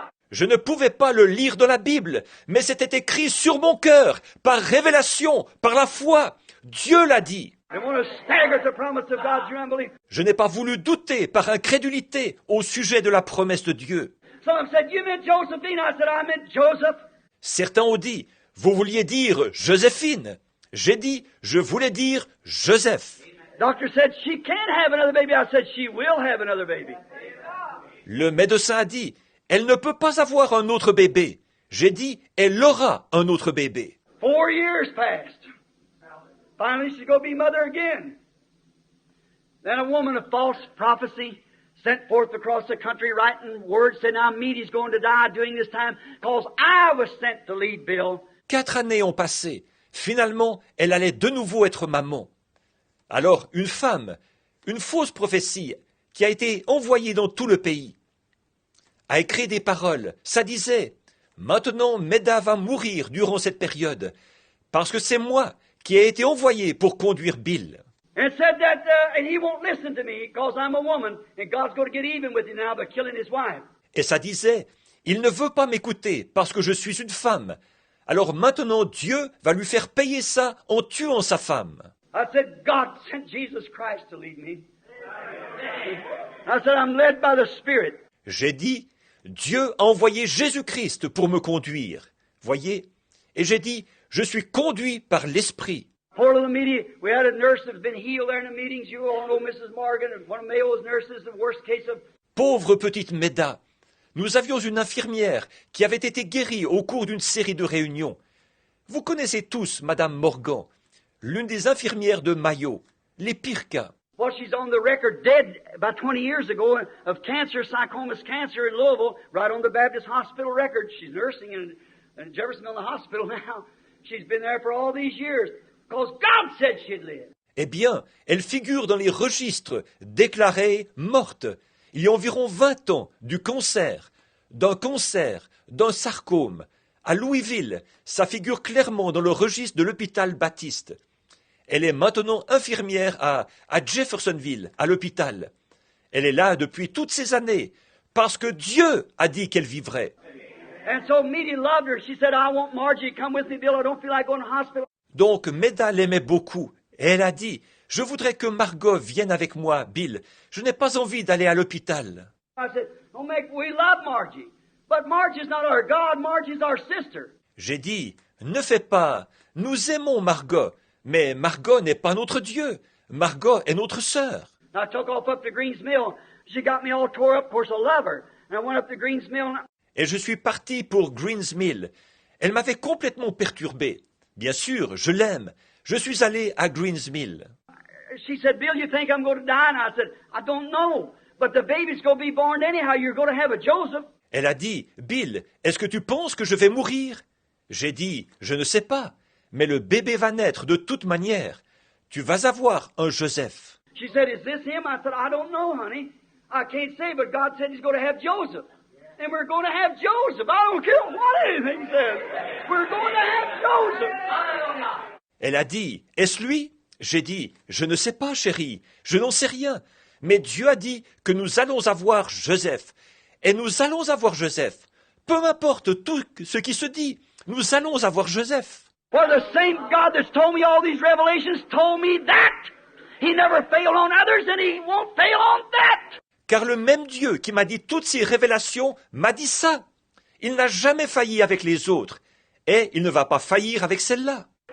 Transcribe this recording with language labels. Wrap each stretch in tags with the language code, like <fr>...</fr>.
<fr>Je ne pouvais pas le lire dans la Bible, mais c'était écrit sur mon cœur, par révélation, par la foi. Dieu l'a dit.</fr> <en>I want to stagger at the promise of God through unbelief.</en> <fr>Je n'ai pas voulu douter par incrédulité au sujet de la promesse de Dieu.</fr> <en>Some of them said, "You meant Josephine." I said, "I meant Joseph."</en> <fr>Certains ont dit, vous vouliez dire Joséphine. J'ai dit, je voulais dire Joseph.</fr> <en>Doctor said, "She can't have another baby." I said, "She will have another baby."</en> <fr>Le médecin a dit, elle ne peut pas avoir un autre bébé. J'ai dit, elle aura un autre bébé.</fr> <en>4 years passed. Finally, she's going to be mother again. Then a woman of false prophecy sent forth across the country writing words, said, "Now Meady's going to die during this time because I was sent to lead Bill."</en> <fr>4 années ont passé. Finalement, elle allait de nouveau être maman. Alors, une femme, une fausse prophétie, qui a été envoyée dans tout le pays, a écrit des paroles. Ça disait, « Maintenant, Méda va mourir durant cette période, parce que c'est moi qui ai été envoyé pour conduire Bill.</fr> <en>And said that, and he won't listen to me because I'm a woman, and God's going to get even with him now by killing his wife.</en> <fr>Et ça disait, il ne veut pas m'écouter parce que je suis une femme. Alors maintenant Dieu va lui faire payer ça en tuant sa femme.</fr> <en>I said, God sent Jesus Christ to lead me. I said, I'm led by the Spirit.</en> <fr>J'ai dit, Dieu a envoyé Jésus-Christ pour me conduire. Voyez? Et j'ai dit, je suis conduit par l'Esprit.</fr> <en>Poor little meeting. We had a nurse that's been healed there in the meetings. You all know Mrs. Morgan, and one of Mayo's nurses, the worst case of...</en> <fr>Pauvre petite Méda, nous avions une infirmière qui avait été guérie au cours d'une série de réunions. Vous connaissez tous Madame Morgan, l'une des infirmières de Mayo, les pires cas.</fr> <en>Well, she's on the record dead about 20 years ago of cancer, sarcomas cancer in Louisville, right on the Baptist Hospital record. She's nursing in Jeffersonville Hospital now. She's been there for all these years because God said she'd live.</en> <fr>Eh bien, elle figure dans les registres déclarée morte il y a environ 20 ans du cancer, d'un sarcome. À Louisville, ça figure clairement dans le registre de l'hôpital Baptiste. Elle est maintenant infirmière à Jeffersonville, à l'hôpital. Elle est là depuis toutes ces années, parce que Dieu a dit qu'elle vivrait.</fr> <en>And so Meady loved her. She said, I want Margie to come with me, Bill. I don't feel like going to the hospital.</en> <fr>Donc Méda l'aimait beaucoup, et elle a dit, je voudrais que Margot vienne avec moi, Bill. Je n'ai pas envie d'aller à l'hôpital.</fr> <en>I said, we love Margie. But Margie's not our God. Margie's our sister.</en> <fr>J'ai dit, ne fais pas, nous aimons Margot, mais Margot n'est pas notre Dieu. Margot est notre sœur.</fr> <en>I took off up to Greens Mill. She got me all tore up. Of course, I love her. And I went up to Greens Mill.</en> <fr>Et je suis parti pour Greens Mill. Elle m'avait complètement perturbé. Bien sûr, je l'aime. Je suis allé à Greens Mill.</fr> <en>She said, Bill, you think I'm going to die? And I said, I don't know. But the baby's going to be born anyhow. You're going to have a Joseph.</en> <fr>Elle a dit, Bill, est-ce que tu penses que je vais mourir? J'ai dit, je ne sais pas, mais le bébé va naître de toute manière. Tu vas avoir un Joseph.</fr> <en>She said, is this him? I said, I don't know, honey. I can't say, but God said he's going to have Joseph. And we're going to have Joseph. I don't care what anything says. We're going to have Joseph.</en> <fr>Elle a dit, est-ce lui? J'ai dit, je ne sais pas, chérie, je n'en sais rien. Mais Dieu a dit que nous allons avoir Joseph. Et nous allons avoir Joseph. Peu importe tout ce qui se dit, nous allons avoir Joseph.</fr> <en>For the same God that's told me all these revelations told me that. He never failed on others and he won't fail on that.</en> <fr>Car le même Dieu qui m'a dit toutes ces révélations m'a dit ça. Il n'a jamais failli avec les autres. Et il ne va pas faillir avec celle-là.</fr>